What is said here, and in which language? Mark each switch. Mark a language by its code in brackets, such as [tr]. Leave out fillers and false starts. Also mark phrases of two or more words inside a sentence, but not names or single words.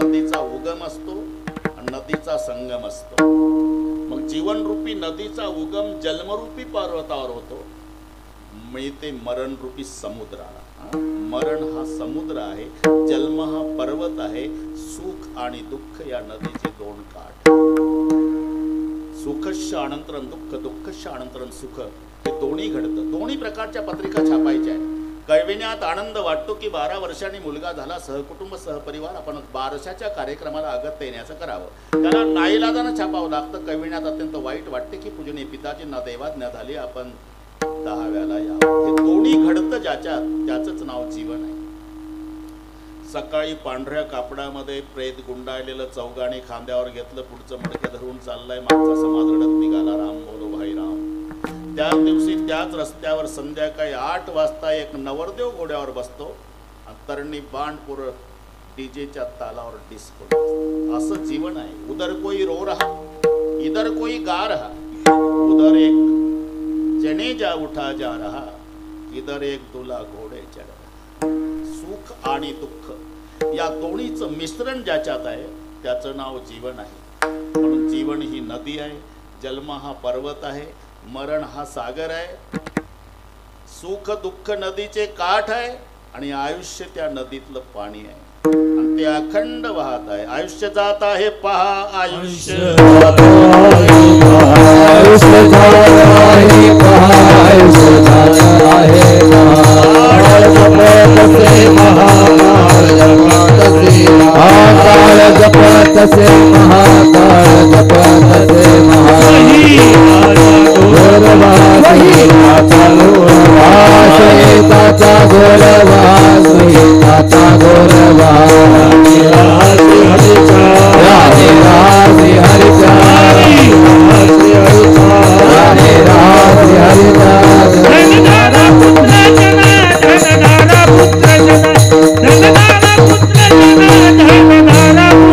[mr] नदीचा उगम असतो आणि नदीचा संगम असतो. मग जीवनरूपी नदीचा उगम जन्मरूपी पर्वतावर होतो, मिळते मरणरूपी समुद्राला. मरण हा समुद्र आहे, जन्म हा पर्वत आहे. सुख आणि दुःख या नदीचे 2 काठ. [sa] सुखस्य अनंतरं दुःख, दुःखस्य अनंतरं सुख, [mr] हे दोन्ही घडतं. दोन्ही प्रकारच्या पत्रिका छापायच्या आहेत. कळविण्यात आनंद वाटतो की 12 वर्षांनी मुलगा झाला, सहकुटुंब सहपरिवार आपण बारशाच्या कार्यक्रमाला अगत्य येण्याचं करावं. त्याला नाईलाजानं छापावं लागतं. कळविण्यात अत्यंत वाईट वाटते की पूजनीय पिताजींना दैवाज्ञा झाली, आपण 10व्याला यावं. हे दोन्ही घडतं ज्याच्यात, त्याचंच नाव जीवन आहे. सकाळी पांढऱ्या कापडामध्ये प्रेत गुंडाळलेलं चौघाने खांद्यावर घेतलं, पुढचं मडकं धरून चाललाय. मागचा समाज रडत निघाला, [hi] राम बोलो भाई राम. [mr] त्याच दिवशी त्याच रस्त्यावर संध्याकाळी 8 वाजता एक नवरदेव घोड्यावर बसतो आणि तरणी बाणपूर डीजेच्या तालावर डिस्को. असं जीवन आहे. [hi] उधर कोई रो रहा, इधर कोई गा रहा, उधर एक जनेजा उठा जा रहा, इधर एक दूल्हा घोडे चढ रहा. [mr] सुख आणि दुःख या दोन्हीचं मिश्रण ज्याच्यात आहे त्याचं नाव जीवन आहे. म्हणून जीवन ही नदी आहे, जन्म हा पर्वत आहे, मरण हा सागर आहे. सुख दुःख नदीचे काठ आहे आणि आयुष्य त्या नदीतलं पाणी आहे. आणि ते अखंड वाहत आहे. आयुष्य जात आहे पहा, आयुष्य आयुष्य जपत से महाकाल जपत से ताचा गोरवास ताचा गोरवास राधे राधे हरि राधे राधे हरि धनधारा पुत्र जना धनधारा पुत्र जना धनधारा पुत्र जना धनधारा